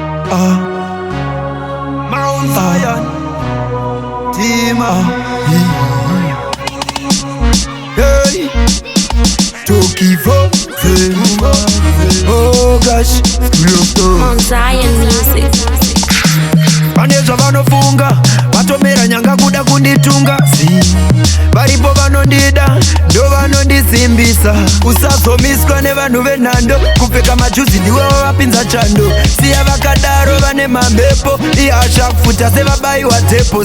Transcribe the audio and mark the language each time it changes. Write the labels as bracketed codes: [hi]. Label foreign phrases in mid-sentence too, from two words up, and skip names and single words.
[en] Ah. Mount Zion. Team. Ah. Hey. Toki Vo. Oh gosh. Love. Mount Zion Music. [sn] Vane zvavanofunga, vatomera nyanga kuda kunditunga. Si. Varipo vanondida, ndo vanondisimbisa. Usazomiswa nevanhu venhando. Kupfeka majuzi ndiwe wavapinza chando. Siya vakadaro vane mamhepo. Ihasha kufuta sevabayiwa tepo.